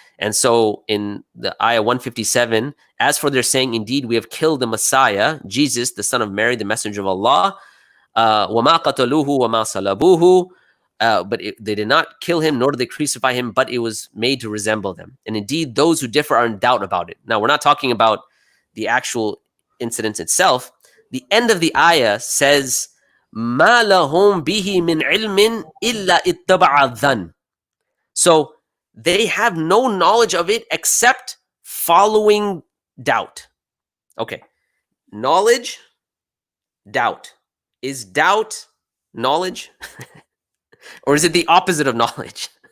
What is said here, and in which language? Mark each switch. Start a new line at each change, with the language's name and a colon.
English: And so in the ayah 157, as for their saying, indeed, we have killed the Messiah, Jesus, the son of Mary, the messenger of Allah.
Arabic: وَمَا قَتَلُوهُ وَمَا صَلَبُوهُ
English: they did not kill him, nor did they crucify him, but it was made to resemble them. And indeed, those who differ are in doubt about it. Now, we're not talking about the actual incident itself. The end of the ayah says,
Arabic: مَا لَهُمْ بِهِ مِنْ عِلْمٍ إِلَّا اتَّبَعَ الظَّنَّ.
English: So they have no knowledge of it except following doubt. Okay. Knowledge, doubt. Is doubt knowledge? Or is it the opposite of knowledge?